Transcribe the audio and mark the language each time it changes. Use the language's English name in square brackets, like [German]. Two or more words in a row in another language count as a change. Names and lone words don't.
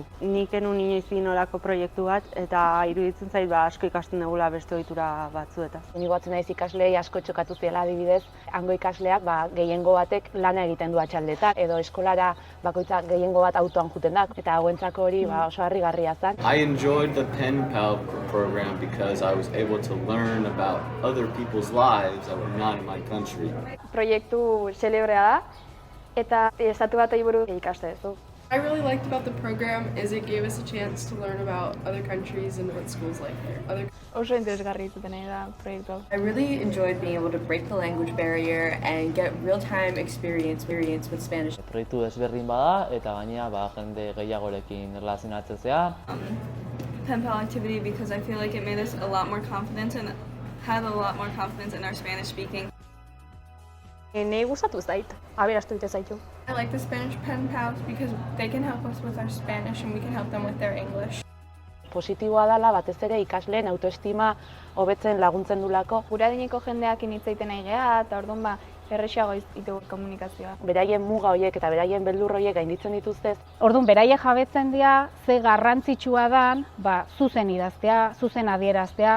[Basque] Nik enun inoiz egin olako proiektu bat eta iruditzen zait asko ikasten dugula beste ohitura batzuetaz. Ni goatzen naiz ikasleei asko txokatu ziela adibidez, hango ikasleak gehiengo batek lana egiten du atxaldetan edo eskolara bakoitza gehiengo bat autoan joaten da eta hauentzako hori oso harrigarria zen. [English] I enjoyed the Penpal program because I was able to learn about other people's lives that were not in my country. [Basque] Proiektu xelebrea da eta estatu batei buruz ikaste duzu. [English] I really liked about the program is it gave us a chance to learn about other countries and what school's like there. [Basque] Oso interesgarri izaten da proiektu. [English] I really enjoyed being able to break the language barrier and get real-time experience with Spanish. [Basque] Proiektu desberdin bada eta gainera jende gehiagorekin erlazionatzea. [English] Penpal activity because I feel like it made us a lot more confident and had a lot more confidence in our Spanish speaking. [Basque] Nei gustatu zait, aberastu ite zaitu. [English] I like the Spanish pen pals because they can help us with our Spanish and we can help them with their English. [Basque] Positiboa dela batez ere ikasleen autoestima hobetzen laguntzen dulako. Gure adineko jendeakin hitz egiten nahi gea eta orduan erresago ditugu komunikazioa. Beraien muga horiek eta beraien beldur horiek gainditzen dituztez. Orduan beraiek jabetzen dira ze garrantzitsua dan, zuzen idaztea, zuzen adieraztea.